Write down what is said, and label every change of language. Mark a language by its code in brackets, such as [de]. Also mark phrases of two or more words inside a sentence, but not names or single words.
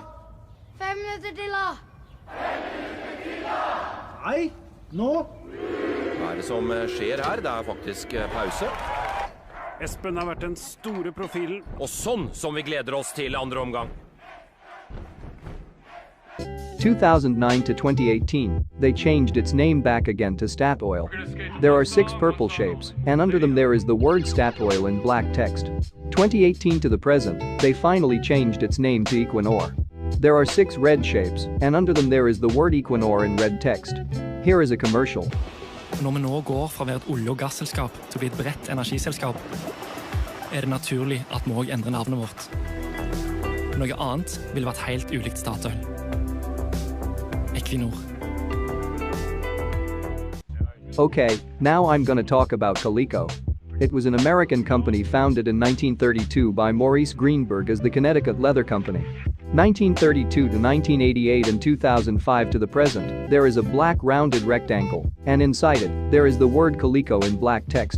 [no] 5 minutter til da. 5 minutter til da! Nei, nå. Her det som skjer her? Det faktisk pause. Espen har vært den store profilen. Og sånn som vi gleder oss til andre omgang. [en] 2009 to 2018, they changed its name back again to Statoil. There are 6 purple shapes, and under them there is the word Statoil in black text. 2018 to the present, they finally changed its name to Equinor. There are 6 red shapes, and under them there is the word Equinor in red text. Here is a commercial. [no] Når vi nå går fra å være et olje- og gasselskap til å bli et bredt energiselskap, er det naturlig at vi også endrer navnet vårt. Noe annet ville vært helt ulikt Statoil. Equinor. [en] Okay, now I'm gonna talk about Coleco. It was an American company founded in 1932 by Maurice Greenberg as the Connecticut Leather Company. 1932 to 1988 and 2005 to the present, there is a black rounded rectangle, and inside it, there is the word Coleco in black text.